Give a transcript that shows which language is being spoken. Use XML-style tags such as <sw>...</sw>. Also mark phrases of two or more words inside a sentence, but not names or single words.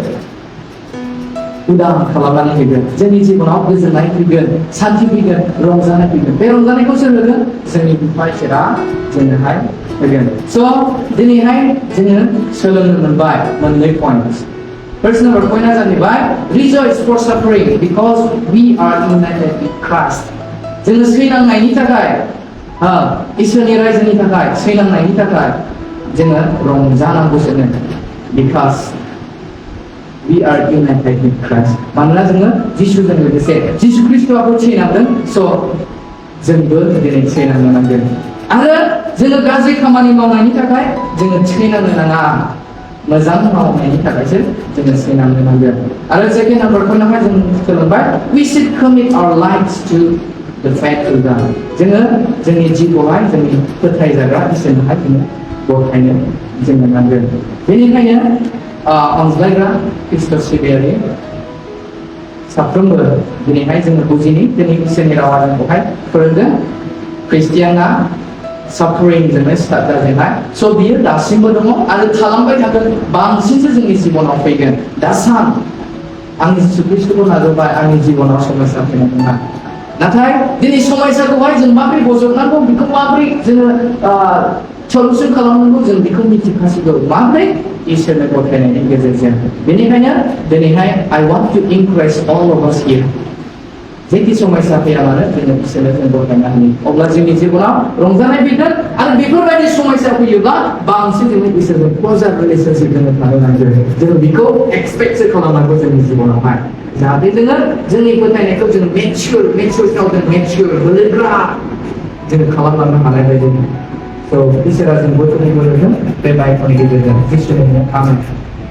<brx>उदां खालामनानै होगोन जोंनि जिबनाव गोजोननाय फैगोन सान्थि फैगोन रंजानाय फैगोन बे रंजानायखौ सोर होगोन जोंनि बिफा इसोरा जोंनोहाय होगोन स' दिनैहाय जोङो सोलोंनो मोनबाय मोननै पइन्ट</brx> <en>First number point</en> <brx>जाहैबाय</brx> <en>rejoice for suffering because we are united with Christ</en> <brx>जोङो सैनांनायनि थाखाय इसोरनि रायजोनि थाखाय सैनांनायनि थाखाय जोङो रंजानांगौ जोङो</brx> <en>because we are united with Christ</en> <brx>मानोना जोङो जिसुजों लोगोसे जिसु ख्रिस्टआबो सैनांदों स' जोंबो दिनै सैनांनो नांगोन आरो जोङो गाज्रि खामानि मावनायनि थाखाय जोङो सैनांनो नाङा मोजां मावनायनि थाखायसो जोङो सैनांनो नांगोन आरो सेकेन्ड नाम्बारखौहाय जों सोलोंबाय</brx> <en>we should commit our lives to the faithful God</en> <brx>जोङो जोंनि जिउखौहाय जोंनि फोथायजाग्रा इसोरनोहाय जोङो गथायनो जोङो नांगोन बेनिखायनो अनज्लायग्रा ख्रिस्ट' सिबियारि साफ्रोमबो दिनैहाय जोङो बुजिनि दिनै इसोरनि रावा जोंखौहाय फोरोंदों ख्रिस्टियाना साफारिंजोंनो स्टार्ट जाजेननाय स' बियो दासिमबो दङ आरो थालांबाय थागोन बांसिनसो जोंनि जिबनाव फैगोन दा सान आंनि जिसु ख्रिस्ट'खौ नाजावबाय आंनि जिबनाव समयसा फैनाय नङा नाथाय दिनै समयसाखौहाय जों माबोरै बजबनांगौ बेखौ माबोरै जोङो सल्युसन खालामनांगौ जों बेखौ मिथिखासिगौ माब्रै इसोरनो गथायनायनि गेजेरजों बेनिखायनो दिनैहाय</brx> <en>I want to encourage all of us</en> <brx>here जेखि समस्या फैया मानो जोङो इसोरनो जों गथायनो हायो अब्ला जोंनि जिबनाव रंजानाय फैगोन आरो बेफोरबायदि समस्या फैयोब्ला बांसिन जोङो इसोरजों</brx> <en>closer relationship</en> <brx>जोङो थानो नांगौ जोङो बेखौ एक्सपेक्टसो खालामनांगौ जोंनि जिबनावहाय जाहाथे जोङो जोंनि फोथायनायखौ जों मेचुरआव जों मेचुर बोलोग्रा जोङो खालामलांनो हानाय बायदि स' इसोरा जों बयखौबो बोलोजों बे बाइकनि गेजेरजों इसोरनो आमेन</brx>